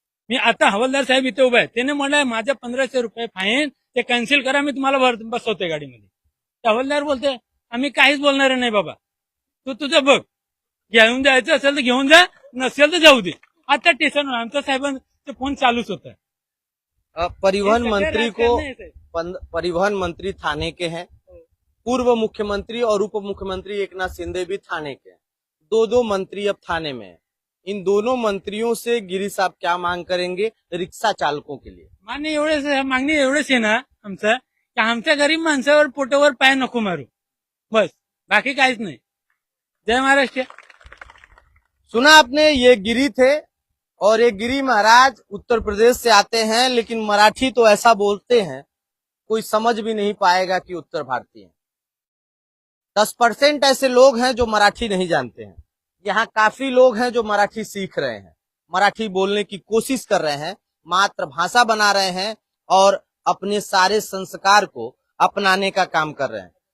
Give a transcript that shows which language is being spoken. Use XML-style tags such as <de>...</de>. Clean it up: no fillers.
<mr>मी आता हवालदार साहेब इथे उभा आहे, त्याने म्हणलं माझ्या 1500 रुपये फाईन ते कॅन्सल करा, मी तुम्हाला बसवतोय गाडीमध्ये. हवालदार बोलते आम्ही काहीच बोलणार नाही बाबा, तू तुझं बघ, घेऊन जायचं असेल तर घेऊन जा, नसेल तर जाऊ दे. आता स्टेशन आमच्या साहेबांचे फोन चालूच होता.</mr> <hi>परिवहन मंत्री को परिवहन मंत्री थाने के हैं, पूर्व मुख्यमंत्री और उप मुख्यमंत्री एकनाथ शिंदे भी थाने के हैं. 2 मंत्री अब थाने में हैं. इन दोनों मंत्रियों से गिरी साहब क्या मांग करेंगे रिक्शा चालकों के लिए?</hi> <mr>मागणी एवढेच आहे ना आमचं, की आमच्या गरीब माणसावर पोटावर पाय नको मारू, बस, बाकी काहीच नाही. जय महाराष्ट्र.</mr> <hi>सुना आपने, ये गिरी थे और ये गिरी महाराज उत्तर प्रदेश से आते हैं, लेकिन मराठी तो ऐसा बोलते हैं कोई समझ भी नहीं पाएगा कि उत्तर भारतीय हैं. 10% ऐसे लोग हैं जो मराठी नहीं जानते हैं. यहाँ काफी लोग हैं जो मराठी सीख रहे हैं, मराठी बोलने की कोशिश कर रहे हैं, मातृभाषा बना रहे हैं और अपने सारे संस्कार को अपनाने का काम कर रहे हैं.</hi>